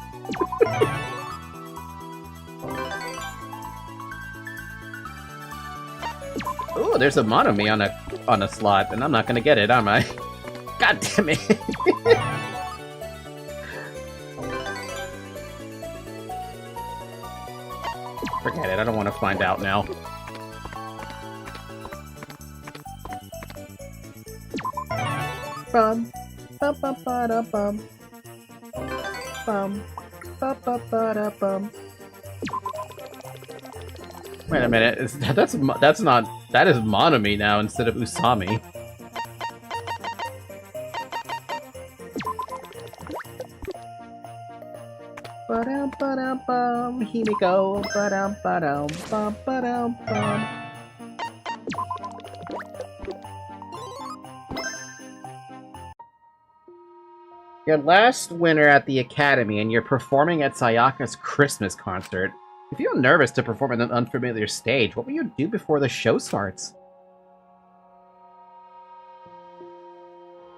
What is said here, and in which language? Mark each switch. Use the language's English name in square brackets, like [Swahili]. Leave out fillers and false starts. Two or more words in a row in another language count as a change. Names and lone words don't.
[English] Ooh, there's a Monomi on a slot, and I'm not gonna get it, am I? God damn it! Forget it, I don't want to find out now. Bum, bum, bum, ba da bum, bum, ba ba ba da bum. Wait a minute, that is Monomi now instead of Usami. Ba-dum, ba-dum, bum, Himiko, ba-dum, ba-dum, bum, ba-dum, bum. Your last winter at the Academy, and you're performing at Sayaka's Christmas concert. You feel nervous to perform on an unfamiliar stage. What will you do before the show starts?